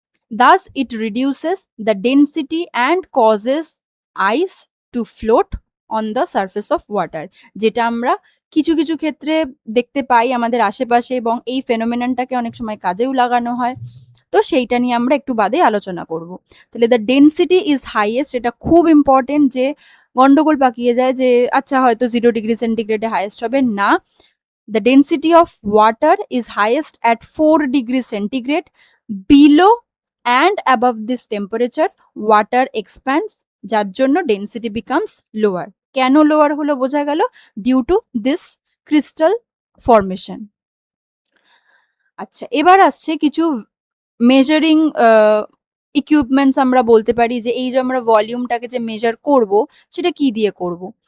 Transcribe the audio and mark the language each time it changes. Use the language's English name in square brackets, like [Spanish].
[English] Thus, it reduces the density and causes ice to float on the surface of water, [Bangla] যেটা আমরা কিছু কিছু ক্ষেত্রে দেখতে পাই আমাদের আশেপাশে, এবং এই ফেনোমেননটাকে অনেক সময় কাজেও লাগানো হয়। তো সেইটা নিয়ে আমরা একটু বাদে আলোচনা করব। তাহলে [English] the density is highest, [Bangla] এটা খুব ইম্পর্টেন্ট, যে গন্ডগোল পাকিয়ে যায় যে আচ্ছা হয়তো 0 ডিগ্রি সেন্টিগ্রেডে হাইয়েস্ট হবে না। [English] The density of water is highest at 4 degree centigrade. Below and above this temperature water expands, [Bangla] যার জন্য [English] density becomes lower। [Bangla] কেন লোয়ার হলো বোঝা গেল, [English] Due to this crystal formation. [Bangla] আচ্ছা, এবার আসছে কিছু মেজারিং ইকুইপমেন্টস, আমরা বলতে পারি যে এই যে আমরা ভলিউমটাকে যে মেজার করব সেটা কি দিয়ে করব।